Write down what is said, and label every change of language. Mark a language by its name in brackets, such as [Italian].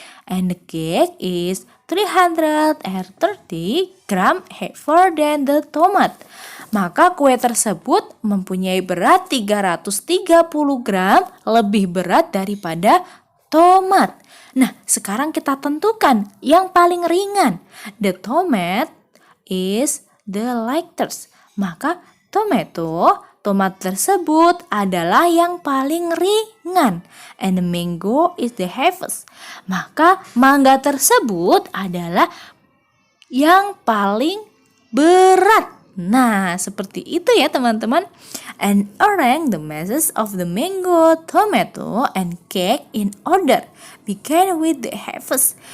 [English] And the cake is 330 gram heavier than the tomat. [Indonesian] Maka kue tersebut mempunyai berat 330 gram lebih berat daripada tomat. Nah, sekarang kita tentukan yang paling ringan. [English] The tomat is the lightest. [Indonesian] Maka tomat tersebut adalah yang paling ringan. [English] And the mango is the heaviest. [Indonesian] Maka mangga tersebut adalah yang paling berat. Nah, seperti itu ya teman-teman. [English] And arrange the masses of the mango, tomato, and cake in order. Begin with the heaviest.